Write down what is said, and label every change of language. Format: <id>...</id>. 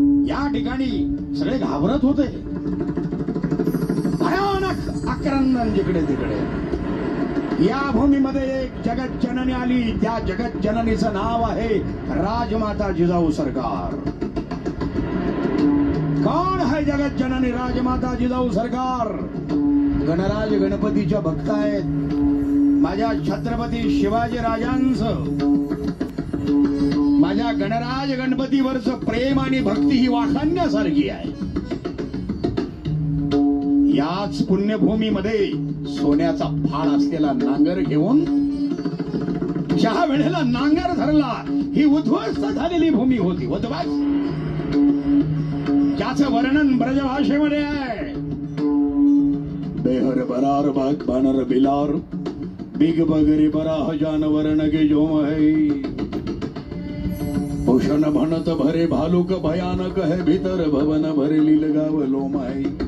<mr>या ठिकाणी सगळे घाबरत होते. भयानक आक्रंदन जिकडे तिकडे. या भूमीमध्ये एक जगत जननी आली. त्या जगत जननीचं नाव आहे राजमाता जिजाऊ सरकार.</mr> <hi>कौन है जगत जननी राजमाता जिजाऊ सरकार?</hi> <mr>गणराज गणपतीच्या भक्त आहेत. माझ्या छत्रपती शिवाजी राजांचं, माझ्या गणराज गणपतीवरचं प्रेम आणि भक्ती ही वाखाणण्यासारखी आहे. याच पुण्यभूमीमध्ये सोन्याचा फाळ असलेला नांगर घेऊन ज्या वेळेला नांगर धरला ही उद्ध्वस्त झालेली भूमी होती. उद्ध्वस्त ज्याचं वर्णन ब्रजभाषेमध्ये आहे.</mr> <bra>बेहर बरार बाग बानर बिलार बिग बगरी बराह जानवर नगे जोम है. भूषण भणत भरे भालुक भयानक है भीतर भवन भरे लीलगाव लोम है.</bra>